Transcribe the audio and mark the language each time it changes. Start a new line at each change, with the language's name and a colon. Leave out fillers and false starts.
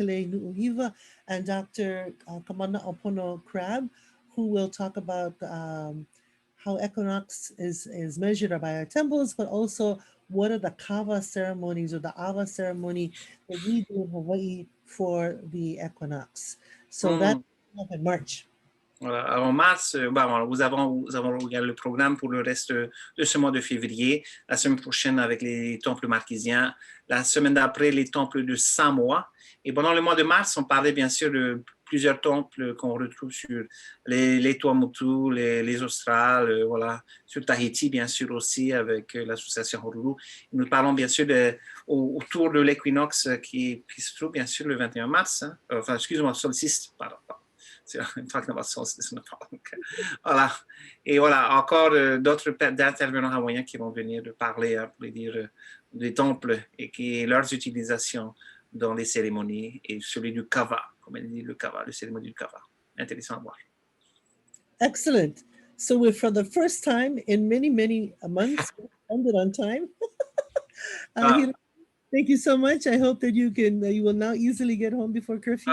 English: Kameʻeleihiwa and Dr. Kamana Opono Crab, who will talk about how equinox is measured by our temples, but also what are the kava ceremonies or the awa ceremony that we do in Hawaii for the equinox. So that's in March.
French: Voilà. En mars, nous avons le programme pour le reste de ce mois de février, la semaine prochaine avec les temples marquésiens, la semaine d'après les temples de Samoa. Et pendant le mois de mars, on parlait bien sûr de plusieurs temples qu'on retrouve sur les Tuamotu, les Australes, voilà, sur Tahiti bien sûr aussi avec l'association Honolulu. Nous parlons bien sûr autour de l'équinoxe qui se trouve bien sûr le 21 mars, hein. Enfin excusez-moi, solstice, pardon.
English: Talking about solstice.
French: Voilà. Et voilà, encore d'autres intervenants hawaïens qui vont venir parler, pour dire, des temples et leurs utilisations dans les cérémonies et celui du kava, comme elle dit, le kava, la cérémonie du kava. Intéressant à voir. Excellent.
English: So we're, for the first time in many, many months, we ended on time. Hiromi, thank you so much. I hope that you will now easily get home before curfew.